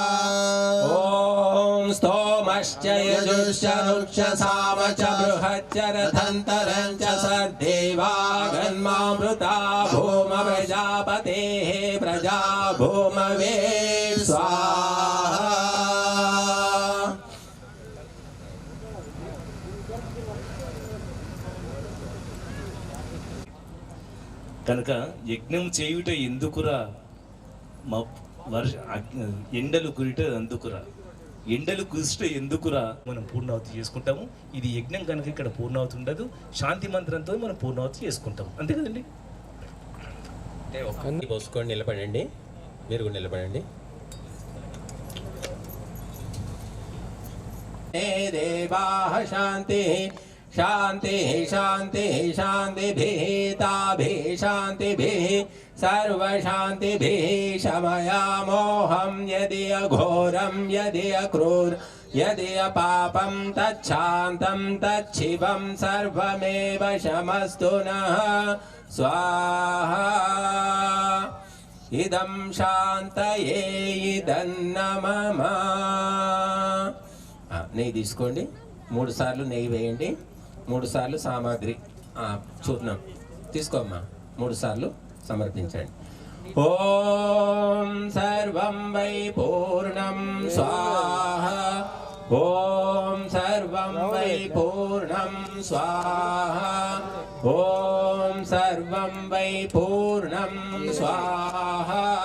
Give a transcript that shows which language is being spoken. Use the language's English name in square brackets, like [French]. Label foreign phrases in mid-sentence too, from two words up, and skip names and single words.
[Sanskrit] ॐ स्तोमश्च यजुश्च रुक्षसाम च बृहच्च रथन्तरं च सर्देवागन्मामृता भूम प्रजापतेः प्रजा भूमवे स्वाहा [Telugu] కనుక యజ్ఞం చేయుట ఎందుకురా మా ఎండలు కురిట అందుకురా ఎండలు కురిట ఎందుకురా మనం పూర్ణావతి చేసుకుంటాము. ఇది యజ్ఞం కనుక ఇక్కడ పూర్ణావతి ఉండదు, శాంతి మంత్రంతో మనం పూర్ణావతి చేసుకుంటాం. అంతే కదండి. పోసుకొని నిలబడండి, మీరు కూడా నిలబడండి. [Sanskrit] దేవాః శాంతి శాంతి శాంతి శాంతిభిः ताभिः शान्तिभिः सर्वशान्तिभिः शमयामोऽहं यदि अघोरं यदि अक्रूर यदि अपापं तच्छान्तं तच्छिवं सर्वमेव शमस्तु नः स्वाहा इदं शान्तये इदन्न मम. [Telugu] నెయ్యి తీసుకోండి, 3 సార్లు నెయ్యి వేయండి, 3 సార్లు సామాగ్రి చూర్ణం తీసుకోమ్మా, 3 సార్లు సమర్పించండి. [Sanskrit] ఓం సర్వం వై పూర్ణం స్వాహా ఓం సర్వం వై పూర్ణం స్వాహా ఓం సర్వం వై పూర్ణం స్వాహా.